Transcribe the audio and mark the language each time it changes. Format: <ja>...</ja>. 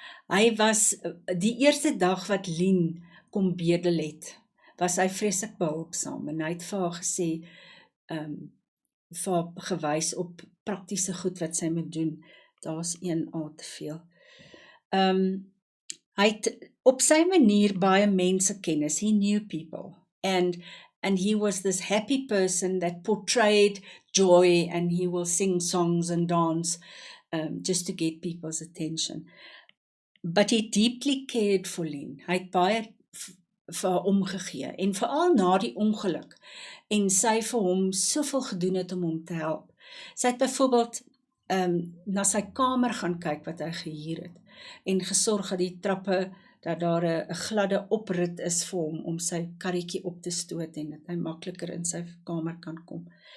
<af>Hy was, die eerste dag wat Lien kom bedel het, was hy vreeslik behulpsaam, en hy het vir haar gesê, vir haar gewys op praktiese goed wat sy moet doen. Daar's een al te veel. Hy het op sy manier baie mense kennis.</af> <en>He knew people. And he was this happy person that portrayed joy, and he will sing songs and dance just to get people's attention. But he deeply cared for Lien.</en> <af>Hy het baie vir haar omgegee, en veral na die ongeluk, en sy vir hom soveel gedoen het om hom te help. Sy het byvoorbeeld na sy kamer gaan kyk wat hy gehuur het, en gesorg dat die trappe, dat daar 'n gladde oprit is vir hom om sy karretjie op te stoot, en dat hy makliker in sy kamer kan kom.</af>